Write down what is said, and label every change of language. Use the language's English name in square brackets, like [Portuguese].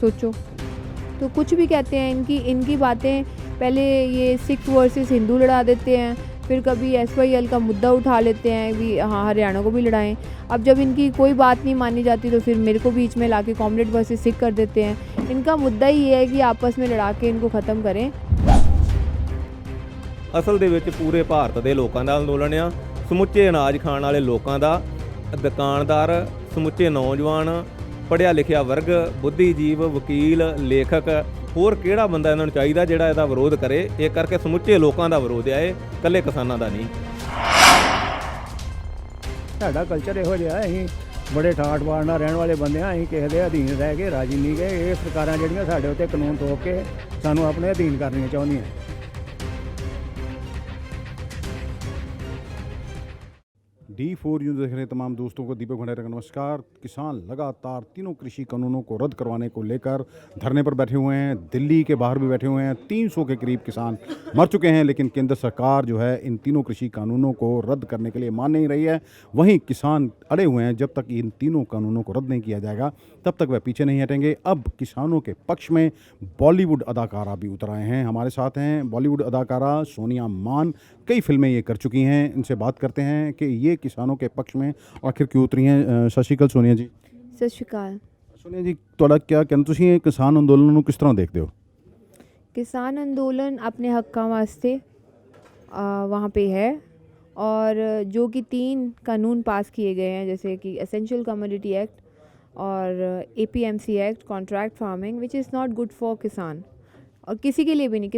[Hindi] सोचो, तो कुछ भी कहते हैं। इनकी बातें, पहले ये सिख वर्सेस हिंदू लड़ा देते हैं, फिर कभी SYL का मुद्दा उठा लेते हैं भी, हाँ हरियाणा को भी लड़ाएं। अब जब इनकी कोई बात नहीं मानी जाती तो फिर मेरे को बीच में लाके कॉमरेड वर्सेस सिख कर देते हैं। इनका मुद्दा ही ये है कि आपस में लड़ा के इनको ख़त्म करें। [Punjabi] ਅਸਲ ਦੇ ਵਿੱਚ ਪੂਰੇ ਭਾਰਤ ਦੇ ਲੋਕਾਂ ਦਾ ਅੰਦੋਲਨ ਆ। ਸਮੁੱਚੇ ਅਨਾਜ ਖਾਣ ਵਾਲੇ ਲੋਕਾਂ ਦਾ, ਦੁਕਾਨਦਾਰ, ਸਮੁੱਚੇ ਨੌਜਵਾਨ, ਪੜ੍ਹਿਆ ਲਿਖਿਆ ਵਰਗ, ਬੁੱਧੀਜੀਵ, ਵਕੀਲ, ਲੇਖਕ, ਹੋਰ ਕਿਹੜਾ ਬੰਦਾ ਇਹਨਾਂ ਨੂੰ ਚਾਹੀਦਾ ਜਿਹੜਾ ਇਹਦਾ ਵਿਰੋਧ ਕਰੇ। ਇਹ ਕਰਕੇ ਸਮੁੱਚੇ ਲੋਕਾਂ ਦਾ ਵਿਰੋਧ ਆ, ਇਹ ਇਕੱਲੇ ਕਿਸਾਨਾਂ ਦਾ ਨਹੀਂ। ਸਾਡਾ ਕਲਚਰ ਇਹੋ ਜਿਹਾ, ਅਸੀਂ ਬੜੇ ਠਾਠ ਬਾਠ ਨਾਲ ਰਹਿਣ ਵਾਲੇ ਬੰਦੇ ਹਾਂ। ਅਸੀਂ ਕਿਸੇ ਦੇ ਅਧੀਨ ਰਹਿ ਕੇ ਰਾਜੀ ਨਹੀਂ ਗਏ। ਇਹ ਸਰਕਾਰਾਂ ਜਿਹੜੀਆਂ ਸਾਡੇ ਉੱਤੇ ਕਾਨੂੰਨ ਥੋਪ ਕੇ ਸਾਨੂੰ ਆਪਣੇ ਅਧੀਨ ਕਰਨੀਆਂ ਚਾਹੁੰਦੀਆਂ। [Hindi] D4 न्यूज़ देख रहे तमाम दोस्तों को दीपक भंडारी का नमस्कार। किसान लगातार तीनों कृषि कानूनों को रद्द करवाने को लेकर धरने पर बैठे हुए हैं। दिल्ली के बाहर भी बैठे हुए हैं। 300 के करीब किसान मर चुके हैं, लेकिन केंद्र सरकार जो है इन तीनों कृषि कानूनों को रद्द करने के लिए मान नहीं रही है। वहीं किसान अड़े हुए हैं, जब तक इन तीनों कानूनों को रद्द नहीं किया जाएगा तब तक वह पीछे नहीं हटेंगे। अब किसानों के पक्ष में बॉलीवुड अदाकारा भी उतर आए हैं। हमारे साथ हैं बॉलीवुड अदाकारा सोनिया मान, कई फिल्में ये कर चुकी हैं। इनसे बात करते हैं कि ये किसानों के पक्ष में आखिर क्यों उतरी हैं। सत श्री अकाल सोनिया जी। सत श्री अकाल। [Punjabi] सोनिया जी, ਤੁਹਾਡਾ [Hindi] क्या कहना, [Punjabi] ਤੁਸੀਂ ਇਹ ਕਿਸਾਨ ਅੰਦੋਲਨ ਨੂੰ ਕਿਸ ਤਰ੍ਹਾਂ ਦੇਖਦੇ ਹੋ? [Hindi] किसान अंदोलन अपने हक्का वास्ते वहाँ पे है, और जो कि 3 कानून पास किए गए हैं, जैसे कि एसेंशियल कमोडिटी एक्ट और APMC act, contract farming, [English] which is not good for kisan, [Hindi] और किसी के लिए भी नहीं।